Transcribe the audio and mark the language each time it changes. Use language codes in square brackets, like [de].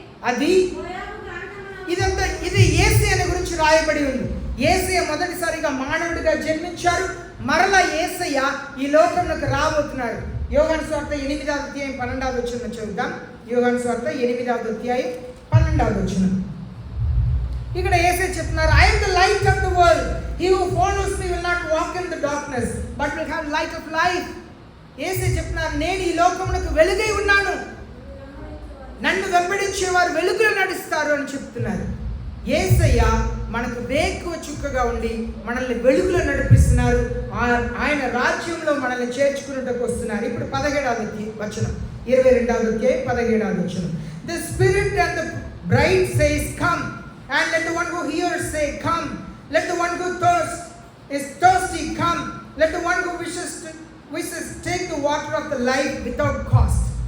[te] అది ఇదంతా ఇది యేసయ్య గురించి రాయబడి ఉంది. యేసయ్య మొదటిసారిగా మానవుడిగా జన్మించారు. మరలా యేసయ్య ఈ లోకంలోకి రాబోతున్నారు. యోహాను సువార్త 8వ అధ్యాయం 12వ వచనం చదువుతాం. యోహాను సువార్త 8వ అధ్యాయం 12వ వచనం. ఇక్కడ యేసయ్య చెప్తున్నారు, [en] I am the light of the world. He who follows me will not walk in the darkness but will have light of life. [te] యేసయ్య చెప్తున్నారు, నేను ఈ లోకమునకు వెలుగై ఉన్నాను, నన్ను వెంబడించే వారు వెలుగులో నడుస్తారు అని చెప్తున్నారు. యేసయ్య మనకు వేకువ చుక్కగా ఉండి మనల్ని వెలుగులో నడిపిస్తున్నారు. ఆయన రాజ్యంలో మనల్ని చేర్చుకున్నట్టుకు వస్తున్నారు. ఇప్పుడు 17వ వచనం, 22వ అధ్యాయం 17వ వచనం. [en] The spirit and the bride says come, and let the one who hears say come. Let the one who is thirsty come. Let the one who wishes take the water of the life without cost.